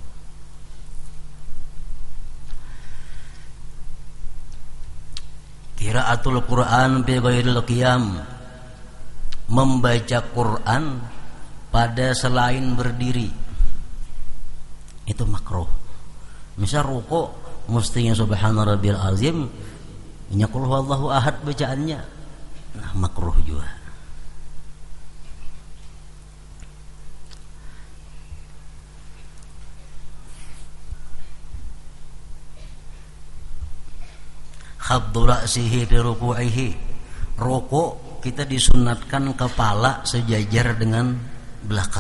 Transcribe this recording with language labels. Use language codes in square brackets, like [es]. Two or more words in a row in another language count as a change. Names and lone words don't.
[ar] قراءة القرآن في غير القيام, [id] membaca Quran pada selain berdiri itu makruh. Misal ruku mestinya [ar] سبحان ربي العظيم, [bjn] nya [ar] قل هو الله أحد [bjn] bacaannya, nah makruh juga. [ar] خفض رأسه في ركوعه, [id] ruku' kita disunatkan kepala sejajar dengan belakang.